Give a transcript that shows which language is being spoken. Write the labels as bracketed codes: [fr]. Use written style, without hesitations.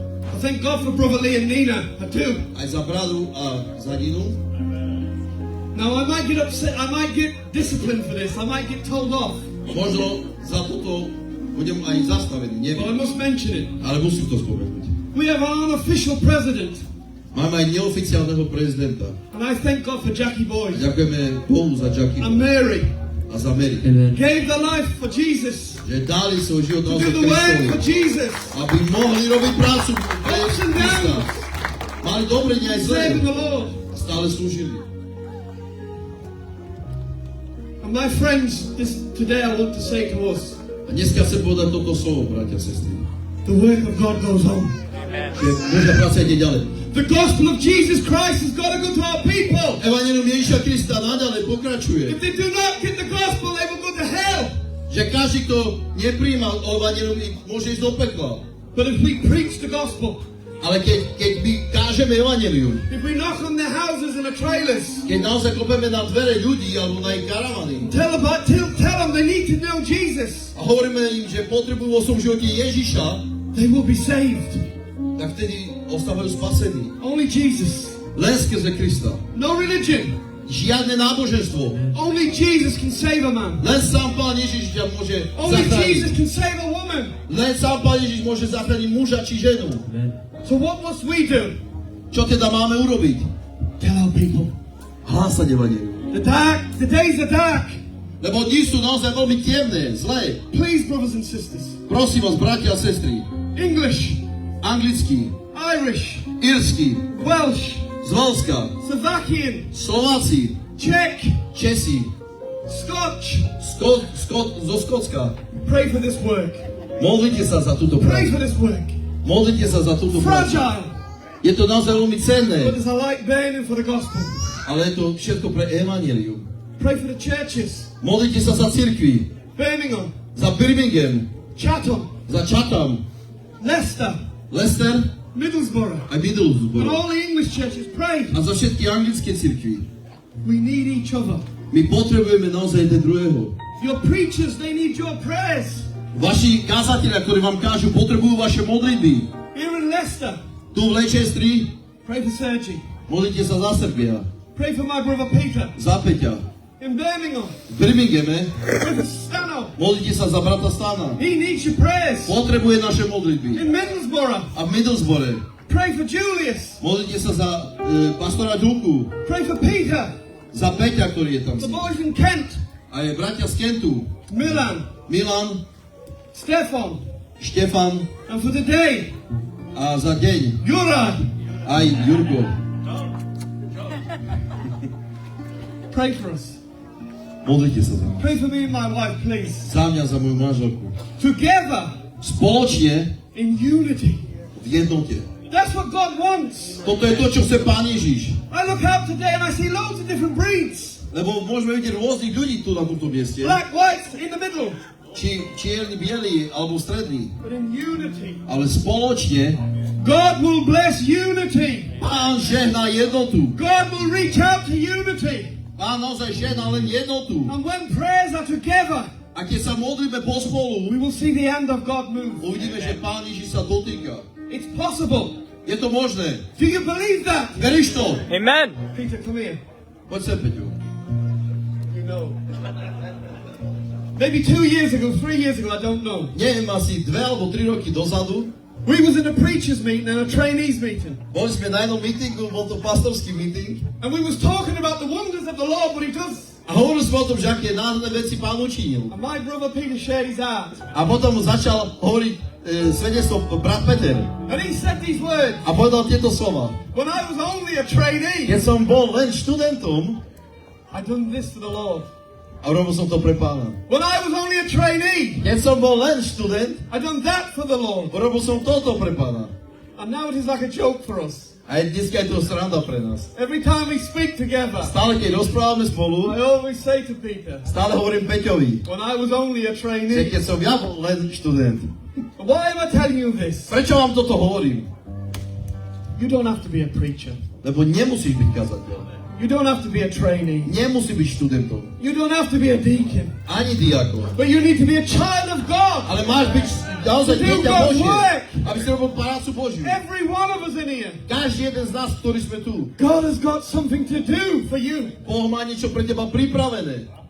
[en] I thank God for brother Lee and Nina. I do. [sk] aj za bradu a za Ninu. [en] Now I might get upset. I might get disciplined for this. I might get told off. [sk] Možno za toto budem aj zastavený, [en] But I [sk] neviem. [en] must mention it. [sk] Ale musím to spomenúť. [en] We have an unofficial president. [sk] Máme aj neoficiálneho prezidenta. [en] And I thank God for Jackie [sk] A [en] Boyd [sk] ďakujeme Bohu za Jackie [en] and Mary. [sk] a za Mary. [en] Gave their life for Jesus. [sk] Že dali svoj život [en] To [sk] naozaj [en] do the work for [sk] Kristovi. [en] Jesus. [sk] Aby mohli robiť prácu pre [en] Ups and [sk] Krista. [en] downs. [sk] Mali dobre, nie aj zlé. [en] Serving the Lord. [sk] A stále slúžili. [en] And my friends, today I want to say to us, [sk] A dneska chcem povedať toto slovo, bratia a sestry. [en] the work of God goes on. [sk] Že Božia práca ide ďalej. [en] The gospel of Jesus Christ has got to go to our people. [sk] Evangelium Ježiša Krista naďalej pokračuje. [en] If they do not get the gospel, they will go to hell. [sk] Že každý, kto nepríjmal Evangelium, môže ísť do pekla. [en] But if we preach the gospel, [sk] Ale keď my kážeme Evangelium, [en] if we knock on their houses and their trailers, [sk] keď naozaj klopeme na dvere ľudí alebo na ich karavany [en] tell them they need to know Jesus, [sk] a hovoríme im, že potrebujú vo svojom živote Ježiša, [en] they will be saved. [sk] tak vtedy ostávajú spasení. [en] Only Jesus. [sk] Len skrze Krista. [en] No religion. [sk] Žiadne náboženstvo. [en] Only Jesus can save a man. [sk] Len sám Pán Ježiš ťa môže [en] Only Jesus [sk] zachrániť. [en] can save a woman. [sk] Len sám Pán Ježiš môže zachrániť muža či ženu. [en] So what must we do? [sk] Čo teda máme urobiť? [en] Tell our people. [sk] Hlásať Evangelium. [en] The days are dark. [sk] Lebo dni sú naozaj veľmi temné, zlé. [en] Please, brothers and sisters. [sk] Prosím vás, bratia a sestry. [en] English, [sk] Anglický, [en] Irish, [sk] írsky, [en] Welsh, [sk] z Walska, [en] Slovakian, [sk] Slováci, [en] Czech, [sk] Česi, [en] Scotch. [sk] zo Skotska. [en] Pray for this work. [sk] Modlite sa za túto [en] Pray [sk] prácu. [en] for this work. [sk] Modlite sa za túto prácu. [en] Fragile, [sk] Je to naozaj veľmi cenné, [en] but there's a light burning for the gospel. [sk] ale je to všetko pre Evangelium. [en] Pray for the churches. [sk] Modlite sa za cirkvi, [en] Birmingham, [sk] za Birmingham, [en] Chatham, [sk] za Chatham, [en] Leicester, [sk] Leicester [en] Middlesbrough, [sk] a [en] and [sk] Middlesbrough. [en] all the English churches. Pray. [sk] A za všetky anglické cirkvi. [en] We need each other. [sk] My potrebujeme naozaj jeden druhého. [en] Your preachers, they need your prayers. [sk] Vaši kázatelia, ktorí vám kážu, potrebujú vaše modlitby. [en] Here in Leicester, [sk] Tu v Leicestri [en] pray for Sergi. [sk] modlite sa za Srbia, [en] Pray for my brother Peter. [sk] za Peťa. [en] In Birmingham, [sk] V Birminghame [en] pray for Stano. [sk] modlite sa za brata Stana. [en] He needs your prayers. [sk] Potrebuje naše modlitby. [en] In Middlesbrough, [sk] A v Middlesbrough [en] pray for Julius. [sk] modlite sa za pastora Ďulku, [en] Pray for Peter. [sk] za Peťa, ktorý je tam. [en] The boys in Kent, [sk] A je bratia z Kentu, [en] Milan, [sk] Milan, [en] Stefan, [sk] Štefan [en] and for the day, [sk] a za deň [en] Juraj. [sk] aj Jurko. [en] Pray for us. [sk] Modlite sa za mňa. [en] Pray for me and my wife, please. [sk] Za mňa, za moju manželku. [en] Together, [sk] Spoločne [en] in unity. [sk] v jednote. [en] That's what God wants. [sk] Toto je to, čo chce Pán Ježiš. [en] I look out today and I see loads of different breeds. [sk] Lebo môžeme vidieť rôznych ľudí tu na tomto mieste. [en] Black, white, in the middle. [sk] či čierny, biely, alebo stredný, [en] but in unity. [sk] ale spoločne [en] God will bless unity. [sk] Pán žehná jednotu. [en] God will reach out to unity. [sk] Pán naozaj žehná len jednotu. [en] And when prayers are together, [sk] A keď sa modlíme pospolu, [en] we will see the hand of God move. [sk] uvidíme, že Pán Ježiš sa dotýka. [en] It's possible. [sk] Je to možné. [en] Do you believe that? [sk] Veríš to? [en] Amen. Peter, come here. [sk] Poď sem, Peťo. [en] You know. Maybe 2 years ago, 3 years ago, I don't know. [sk] Neviem, asi 2 alebo 3 roky dozadu, [en] We was in a preacher's meeting and a trainees meeting. [sk] boli sme na jednom meetingu, bol to pastorský meeting, [en] And we was talking about the wonders of the Lord, what he does. [sk] a hovorili sme o tom, že aké nádherné veci Pán učinil. [en] And my brother Peter shared his heart. [sk] A potom začal hovoriť svedectvo brat Peter. [en] And he said these words. [sk] A povedal tieto slova. [en] When I was only a trainee, [sk] Keď som bol len študentom, [en] I done this for the Lord. [sk] a robil som to pre Pána. [en] When I was only a trainee, [sk] Keď som bol len študent, [en] I done that for the Lord. [sk] robil som toto pre Pána. [en] And now it is like a joke for us. [sk] A dneska je to sranda pre nás. [en] Every time we speak together, [sk] Stále, keď rozprávame spolu, [en] I always say to Peter, [sk] stále hovorím Peťovi, [en] when I was only a [sk] že [en] trainee. [sk] keď som ja bol len študent. [en] Why am I telling you this? [sk] Prečo vám toto hovorím? [en] You don't have to be a preacher. [sk] Lebo nemusíš byť kazateľ. [en] You don't have to be a trainee. [sk] Nemusí byť študentom. [en] You don't have to be a deacon. [sk] Ani diakon. [en] But you need to be a child of God. [sk] Ale máš byť naozaj [en] To do [sk] dieťa [en] God's [sk] Božie. [en] work. [sk] Aby si robil prácu Božiu. [en] Every one of us in here. [sk] Každý jeden z nás, ktorí sme tu. [en] God has got something to do for you. [sk] Boh má niečo pre teba pripravené.